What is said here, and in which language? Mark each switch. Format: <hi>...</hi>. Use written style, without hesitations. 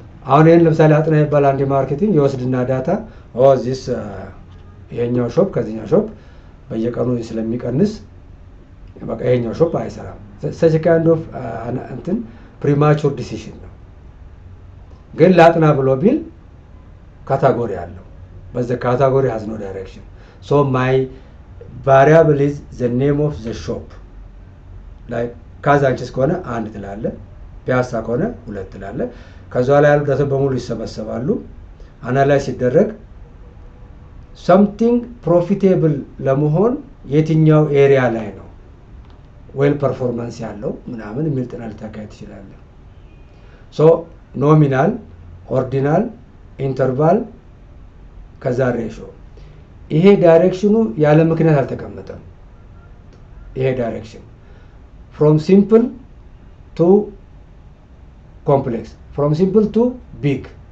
<am>አሁን ይሄን ለምሳሌ አጥና ይባል አንድ ማርኬቲንግ ይወስድና ዳታ this ይሄኛው ሾፕ ከዚህኛው ሾፕ በየቀኑ ስለሚቀንስ በቃ ይሄኛው ሾፕ አይሰራም።</am> <en>such a kind of</en> <am>እንትን</am> <en>premature decision</en> <am>ነው። ግን ላጥና ብሎ ቢል ካታጎሪ አለው።</am> <en>but the category has no direction. So my variable is the name of the shop.</en> <am>like ካዛንቺስ ከሆነ አንድ ትላለ፣ ፒያሳ ከሆነ ሁለት ትላለ። ከዛ ላይ ያሉ ዳታ በሙሉ ይሰበሰባሉ። አናላይዝ ሲደረግ</am> <en>something profitable</en> <am>ለመሆን የትኛው ኤሪያ ላይ ነው ዌል ፐርፎርማንስ ያለው ምናምን የሚል ጥናት ልታካሂድ ትችላለህ። ሶ ኖሚናል፣ ኦርዲናል፣ ኢንተርቫል ከዛ ሬሾ። ይሄ ዳይሬክሽኑ ያለ ምክንያት አልተቀመጠም። ይሄ ዳይሬክሽን</am> <en>from simple to complex, from simple to big</en>